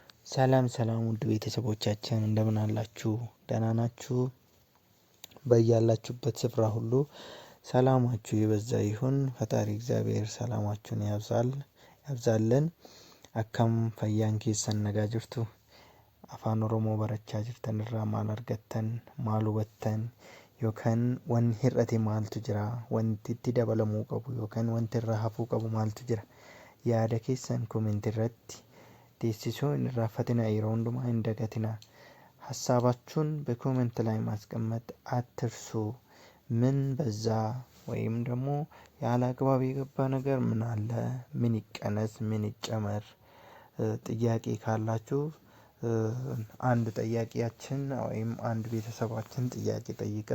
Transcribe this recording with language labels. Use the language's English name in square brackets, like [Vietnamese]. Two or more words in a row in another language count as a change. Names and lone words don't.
[Amharic] ሰላም ውድ ቤተሰቦቻችን እንደምን አላችሁ? ደህና ናችሁ? በያላችሁበት ስፍራ ሁሉ ሰላማችሁ የበዛ ይሁን። ፈጣሪ እግዚአብሔር ሰላማችሁን ያብዛልን። [Oromo] Akkam fayyaan keessan nagaa jirtuu Afaan Oromoo barachaa jirtan irraa maal argattan maal hubattan yookaan wanni hir'ate maaltu jira, wanti itti dabalamuu qabu yookaan wanti irraa hafuu qabu maaltu jira, yaada keessan komentii irratti deessisuun irraanfatina yeroo hundumaa hin dagatina. [Amharic] ሀሳባችሁን በኮሜንት ላይ ማስቀመጥ አትርሱ። ምን በዛ ወይም ደግሞ ያለ አግባብ የገባ ነገር ምን አለ፣ ምን ይቀነስ፣ ምን ይጨመር፣ ጥያቄ ካላችሁ አንድ ጠያቂያችን ወይም አንድ ቤተሰባችን ጥያቄ ጠይቃ